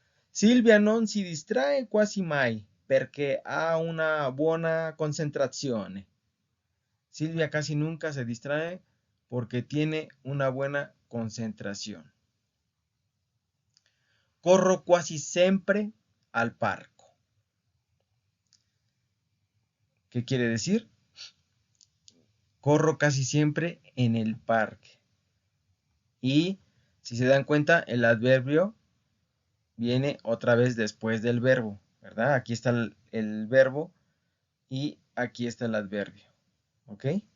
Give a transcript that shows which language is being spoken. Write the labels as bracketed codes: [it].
[it] Silvia non si distrae quasi mai perché ha una buona concentrazione. [es] Silvia casi nunca se distrae porque tiene una buena concentración. [it] Corro quasi sempre al parco. [es] ¿Qué quiere decir? Corro casi siempre en el parque. Y si se dan cuenta, el adverbio viene otra vez después del verbo, ¿verdad? Aquí está el verbo y aquí está el adverbio. ¿Ok?